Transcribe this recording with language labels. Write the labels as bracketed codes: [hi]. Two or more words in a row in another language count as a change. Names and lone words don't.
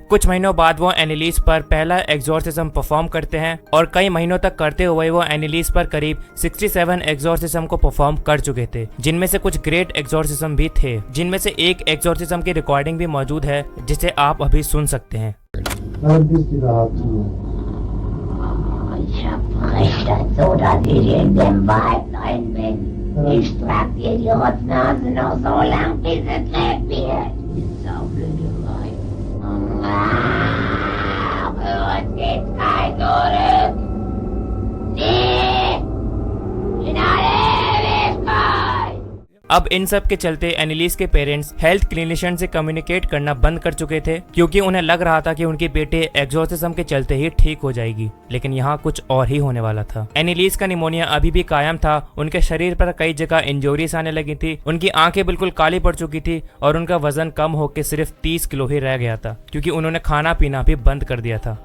[hi] कुछ महीनों बाद वो एनीलिस पर पहला [en] exorcism perform [hi] करते हैं और कई महीनों तक करते हुए वो एनीलिस पर करीब 67 एग्जॉर्सिज्म को परफॉर्म कर चुके थे, जिनमें से कुछ [en] great exorcism [hi] भी थे, जिनमें से एक एग्जॉर्सिज्म की रिकॉर्डिंग भी मौजूद है जिसे आप अभी सुन सकते हैं। [de] Ich spreche so, dass ich in dem Wald rein bin. Ich trag dir die Rotznase noch so lang, bis es lebt wird. Die saublöde Weib. Für uns geht's kein Zurück. Nee! In alle Ewigkeit! [hi] अब इन सब के चलते एनिलीज के [en] parents health clinician [hi] से कम्युनिकेट करना बंद कर चुके थे, क्योंकि उन्हें लग रहा था कि उनकी बेटे एग्जॉर्सिज्म के चलते ही ठीक हो जाएगी। लेकिन यहाँ कुछ और ही होने वाला था। एनिलीज का निमोनिया अभी भी कायम था। उनके शरीर पर कई जगह इंजरीज आने लगी थी, उनकी आंखें बिल्कुल काली पड़ चुकी थी और उनका वजन कम होकर सिर्फ 30 किलो ही रह गया था, क्योंकि उन्होंने खाना पीना भी बंद कर दिया था।